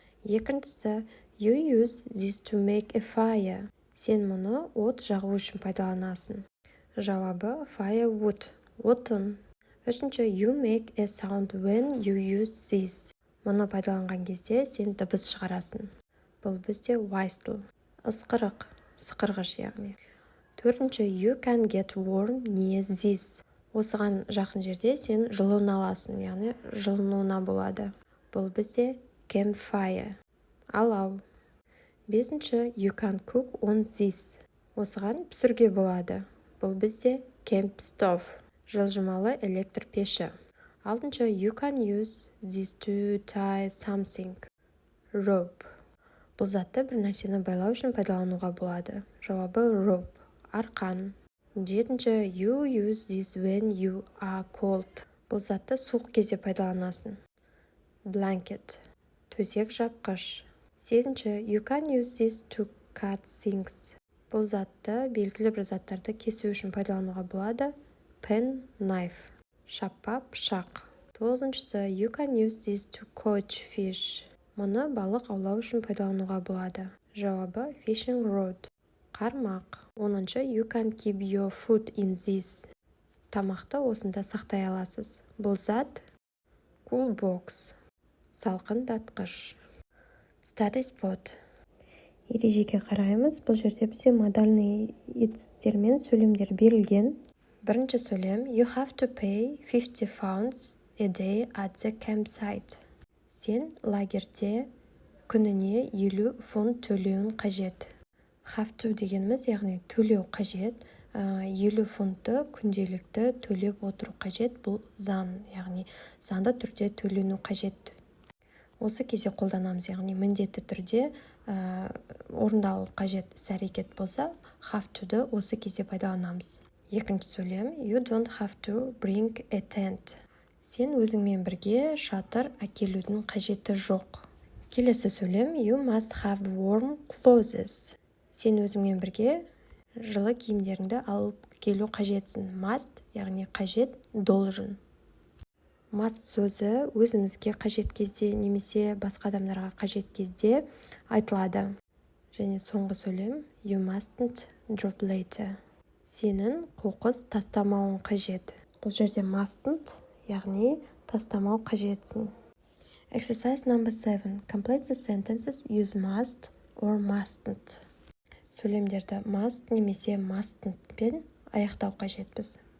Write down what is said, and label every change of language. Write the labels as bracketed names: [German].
[Kazakh] Екіншісі, [English] you use this to make a fire. [Kazakh] Сен мұны от жағу үшін пайдаланасың. Жауабы firewood, отын. Үшінші, [English] you make a sound when you use this. [Kazakh] Мұны пайдаланған кезде сен дыбыс шығарасың. Бұл бізде whistle, ысқырық, сықырғыш яғни. Төртінші, [English] you can get warm near this. [Kazakh] Осыған жақын жерде сен жылына аласың, яғни жылынуына болады. Бұл бізде campfire, алау. Бесінші, [English] you can cook on this. [Kazakh] Осыған пісіруге болады. Бұл бізде camp stove, жылжымалы электр пеші. Алтыншы, [English] you can use this to tie something. Rope. [Kazakh] Бұл затты бір нәрсені байлау үшін пайдалануға болады. Жауабы rope, арқан. Жетінші, [English] you use this when you are cold. [Kazakh] Бұл затты суық кезде пайдаланасың. Blanket, төсек жапқыш. Сегізінші, [English] you can use this to cut things. [Kazakh] Бұл затты белгілі бір заттарды кесу үшін пайдалануға болады. Pen knife, шаппа пышақ. Тоғызыншысы, [English] you can use this to catch fish. [Kazakh] Мұны балық аулау үшін пайдалануға болады. Жауабы fishing rod, қармақ. Оныншы, [English] you can keep your food in this. [Kazakh] Тамақты осында сақтай аласыз. Бұл зат cool box, салқындатқыш. [English] Study spot. [Kazakh] Ережеге қараймыз. Бұл жерде бізде [Russian] модальный [Kazakh] етістіктер мен сөйлемдер берілген. Бірінші сөйлем, [English] you have to pay 50 pounds a day at the campsite. [Kazakh] Сен лагерде күніне 50 фунт төлеуін қажет. Have to дегеніміз, яғни төлеу қажет. 50 фунтты күнделікті төлеп отыру қажет. Бұл заң, яғни заңды түрде төлену қажет. Осы кезде қолданамыз, яғни міндетті түрде орындалу қажет іс-әрекет болса, have to-ды осы кезде пайдаланамыз. Екінші сөйлем, [English] you don't have to bring a tent. [Kazakh] Сен өзіңмен бірге шатыр әкелудің қажеті жоқ. Келесі сөйлем, [English] you must have warm clothes. [Kazakh] Сен өзіңмен бірге жылы киімдеріңді алып келу қажетсің. Must, яғни қажет, [Russian] должен. [Kazakh] Must сөзі өзімізге қажет кезде немесе басқа адамдарға қажет кезде айтылады. Және соңғы сөйлем, [English] you mustn't drop later. [Kazakh] Сенің қоқыс тастамауың қажет. Бұл жерде mustn't, яғни тастамау қажетсің. [English] Exercise number 7. Complete the sentences use must or mustn't. [Kazakh] Сөйлемдерді must немесе mustn't пен аяқтау қажетпіз.